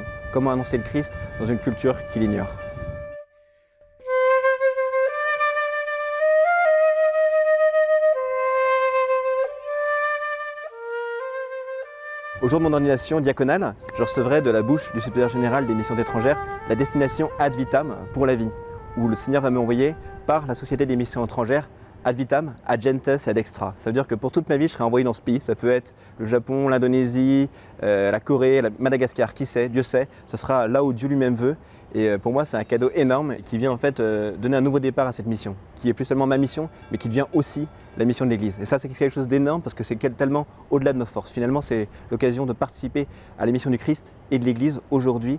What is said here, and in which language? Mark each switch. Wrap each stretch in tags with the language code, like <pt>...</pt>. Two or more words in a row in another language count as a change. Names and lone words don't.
<fr>Comment annoncer le Christ dans une culture qui l'ignore. Au jour de mon ordination diaconale, je recevrai de la bouche du supérieur général des missions étrangères la destination</fr> <la>ad vitam</la> <fr>pour la vie, où le Seigneur va m'envoyer par la Société des missions étrangères</fr> <la>ad vitam, ad gentes et ad extra.</la> <fr>Ça veut dire que pour toute ma vie, je serai envoyé dans ce pays. Ça peut être le Japon, l'Indonésie, la Corée, Madagascar, qui sait, Dieu sait. Ce sera là où Dieu lui-même veut. Et pour moi, c'est un cadeau énorme qui vient en fait donner un nouveau départ à cette mission, qui est plus seulement ma mission, mais qui devient aussi la mission de l'Église. Et ça, c'est quelque chose d'énorme parce que c'est tellement au-delà de nos forces. Finalement, c'est l'occasion de participer à la mission du Christ et de l'Église aujourd'hui.</fr>